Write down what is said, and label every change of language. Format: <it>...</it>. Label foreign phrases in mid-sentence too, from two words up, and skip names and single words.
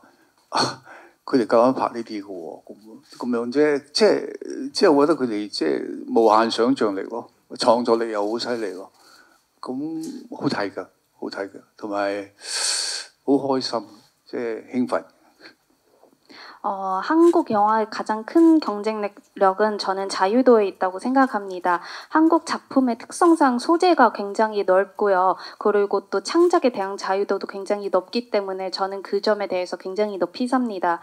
<yue>佢哋夠膽拍呢啲嘅喎，咁樣啫，即係我覺得佢哋即係無限想像力咯，創作力又好犀利咯，咁好睇㗎，好睇㗎，同埋好開心，即係興奮。</yue> <ko>한국 영화의 가장 큰 경쟁력은 저는 자유도에 있다고 생각합니다. 한국 작품의 특성상 소재가 굉장히 넓고요. 그리고 또 창작에 대한 자유도도 굉장히 높기 때문에 저는 그 점에 대해서 굉장히 높이 삽니다.</ko>